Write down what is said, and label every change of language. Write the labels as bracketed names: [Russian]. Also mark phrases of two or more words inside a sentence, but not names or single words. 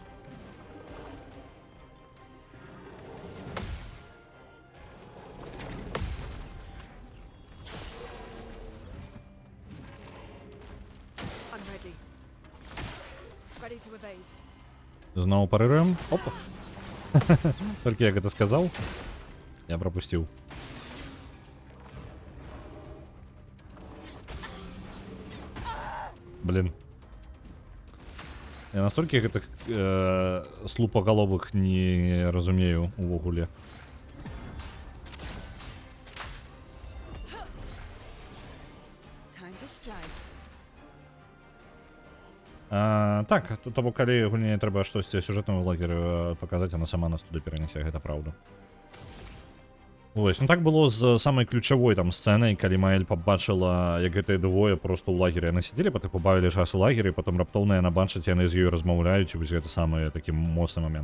[English] I'm ready. Ready to evade. [Ukrainian] Знову парируем. Опа. [Russian] Только я это сказал. Я пропустил. Блин. [Belarusian] Я настолько гэтых слупоголовых не разумею увогуле. [English] Time to strike. [Belarusian] Так, то бок калі гульне трэба штосьці сюжэтнаму лагерю паказаць, яна сама нас туды перанясе, гэта праўда. Вось, ну так было з самай ключавой там сцэнай, калі Маэль пабачыла, як гэтыя двое просто ў лагеры яны сядзелі, потым пабавілі час у лагеры, потым раптоўна яна бачыць, яны з ёй размаўляюць, і вось гэта самы такі моцны момент.